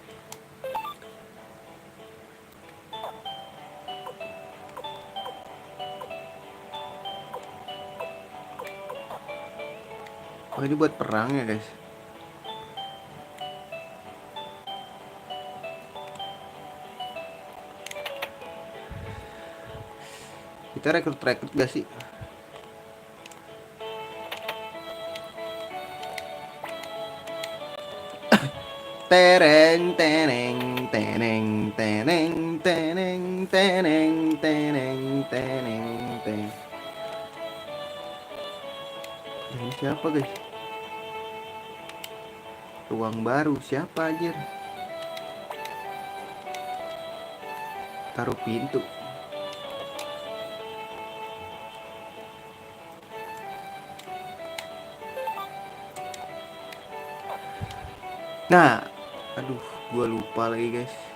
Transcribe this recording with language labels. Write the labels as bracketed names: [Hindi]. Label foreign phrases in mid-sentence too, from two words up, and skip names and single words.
[Indonesian] Oh ini buat perang ya guys. Kita rekrut gak sih? Tereng teneng teneng teneng teneng teneng teneng teneng teng. Ini siapa guys? Ruang baru siapa anjir? Taruh pintu. Nah, aduh, gua lupa lagi guys.